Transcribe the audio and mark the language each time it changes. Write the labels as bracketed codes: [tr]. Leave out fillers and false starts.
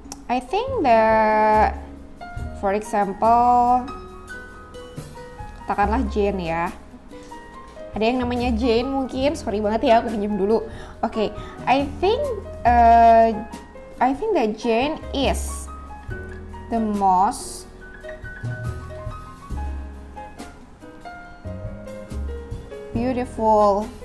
[en] I think that, for example, [id] katakanlah Jane ya. Ada yang namanya Jane mungkin, sorry banget ya aku pinjam dulu. [en] Oke, I think that Jane is the most beautiful.